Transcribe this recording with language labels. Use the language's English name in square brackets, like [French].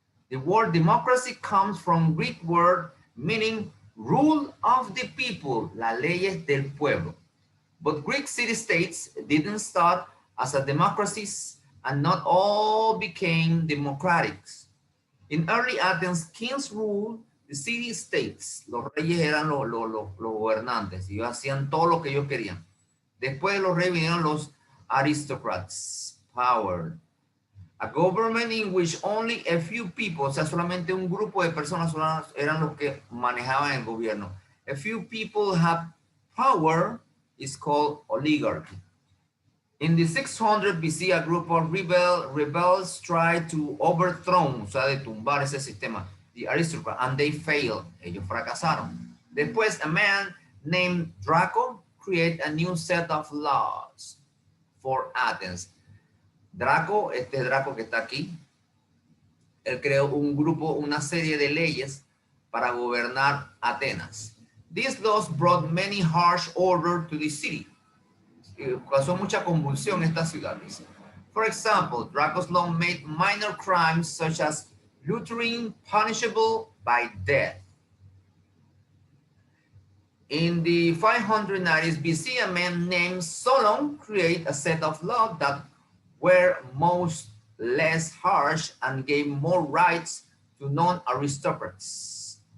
[English] The word democracy comes from Greek word meaning rule of the people, [Spanish] las leyes del pueblo. [English] But Greek city-states didn't start as a democracies, and not all became democratic. In early Athens, kings ruled the city-states. [Spanish] Los reyes eran los gobernantes. Ellos hacían todo lo que ellos querían. Después de los reyes vinieron los aristocrats, power. [English] A government in which only a few people, [Spanish] o sea, solamente un grupo de personas eran los que manejaban el gobierno. [English] A few people have power is called oligarchy. In the 600 BC, a group of rebels tried to overthrow, [Spanish] o sea, de tumbar ese sistema, [English] the aristocrat, and they failed. [Spanish] Ellos fracasaron. Después, [English] a man named Draco created a new set of laws for Athens. [Spanish] Draco, este Draco que está aquí, él creó un grupo, una serie de leyes para gobernar Atenas. [English] These laws brought many harsh order to the city. [Spanish] Causó mucha convulsión esta ciudad. [English] For example, Draco's law made minor crimes such as looting punishable by death. In the 590s BC, a man named Solon created a set of laws that were most less harsh and gave more rights to non-aristocrats.